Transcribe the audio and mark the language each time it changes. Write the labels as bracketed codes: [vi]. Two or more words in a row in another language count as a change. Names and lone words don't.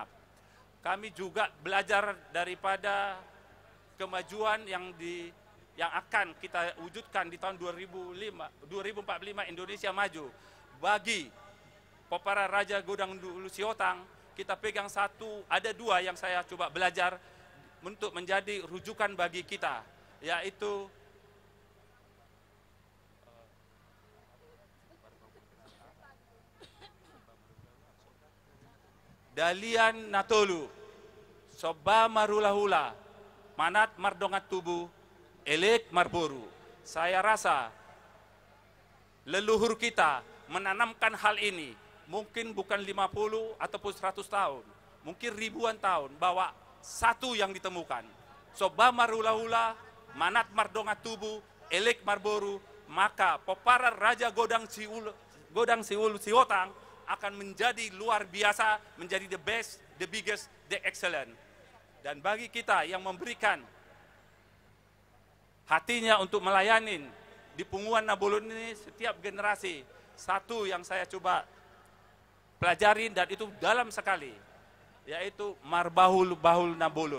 [id] Kami juga belajar daripada kemajuan yang akan kita wujudkan di tahun 2045 Indonesia maju. Bagi Popara Raja Godang Ulu Siotang, kita pegang ada dua yang saya coba belajar untuk menjadi rujukan bagi kita, yaitu [bbc] Dalian Natolu, Soba Marulahula, Manat Mardongat Tubuh, Elek Marboru. [id] Saya rasa leluhur kita menanamkan hal ini, mungkin bukan 50 ataupun 100 tahun, mungkin ribuan tahun, bahwa satu yang ditemukan. [bbc] Soba Marulahula, Manat Mardongat Tubuh, Elek Marboru, [id] maka Popara Raja Godang Siulu Siotang akan menjadi luar biasa, menjadi [en] the best, the biggest, the excellent. [id] Dan bagi kita yang memberikan hatinya untuk melayani di Punguan Nabolon ini, setiap generasi, satu yang saya coba pelajarin dan itu dalam sekali, yaitu Marbahul Nabolon.